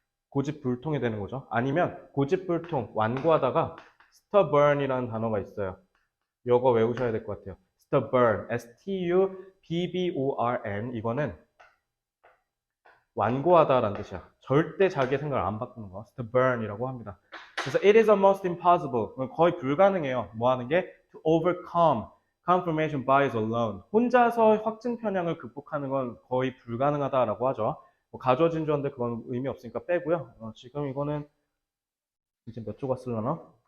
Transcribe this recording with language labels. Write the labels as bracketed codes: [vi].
[ko] 고집불통이 되는 거죠. 아니면 고집불통, 완고하다가 stubborn이라는 단어가 있어요. 이거 외우셔야 될 것 같아요. stubborn, S-T-U-B-B-O-R-N 이거는 완고하다라는 뜻이야. 절대 자기의 생각을 안 바꾸는 거. stubborn이라고 합니다. 그래서 [en] it is almost impossible. [ko] 거의 불가능해요. 뭐 하는 게? [en] to overcome confirmation bias alone. [ko] 혼자서 확증 편향을 극복하는 건 거의 불가능하다라고 하죠. 뭐 가져진 주어인데 그건 의미 없으니까 빼고요. 지금 이거는 이제 몇 조가 쓰려나?